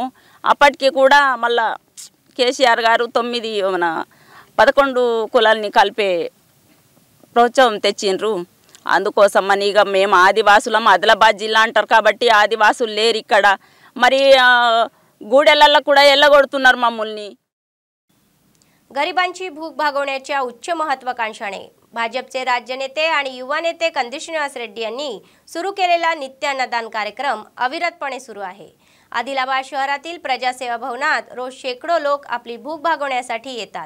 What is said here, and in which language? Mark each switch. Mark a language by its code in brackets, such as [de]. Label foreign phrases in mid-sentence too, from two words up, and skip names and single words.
[te] అప్పటికి కూడా మళ్ళా కేసీఆర్ గారు 11 కులాలని కలిపే ప్రోత్సాహం తెచ్చిండ్రు. అందుకోసం అని ఇక మేము ఆదివాసులం, ఆదిలాబాద్ జిల్లా అంటారు కాబట్టి ఆదివాసులు లేరు ఇక్కడ. మరి गूड्याला కూడా ఎల్లగొడుతున్నారు మమ్మల్ని. [mr] गरिबांची भूक भागवण्याच्या उच्च महत्त्वाकांक्षाने भाजपचे राज्य नेते आणि युवा नेते कंदी श्रीनिवास रेड्डी यांनी सुरू केलेला नित्य अन्नदान कार्यक्रम अविरतपणे सुरू आहे. आदिलाबाद शहरातील प्रजासेवा भवनात रोज शेकडो लोक आपली भूक भागवण्यासाठी येतात.